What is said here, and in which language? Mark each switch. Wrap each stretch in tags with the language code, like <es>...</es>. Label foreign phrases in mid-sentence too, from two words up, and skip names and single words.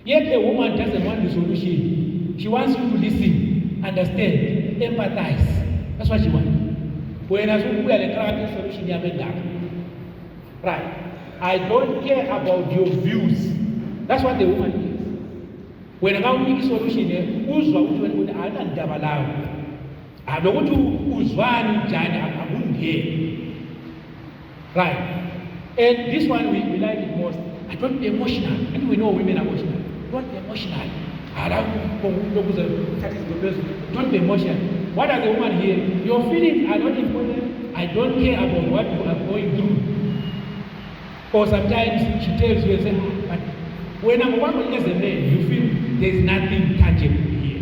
<en>Yet a woman doesn't want the solution. She wants you to listen, understand, empathize. That's what she wants. When I say we are the correct solution, you are made that. Right. I don't care about your views. That's what the woman is. When I make a solution,</en> <nd>uzwa ukuthi ana ndaba lawo. Abekuthi uzwani njani akungeke.</nd> <en>Right. And this one we like it most. I don't be emotional. And we know women are emotional. Don't be emotional. Don't be emotional. What does the woman hear? Your feelings are not important. I don't care about what you are going through. Or sometimes she tells you and says, but when I'm working as a man, you feel there's nothing tangible here.</en>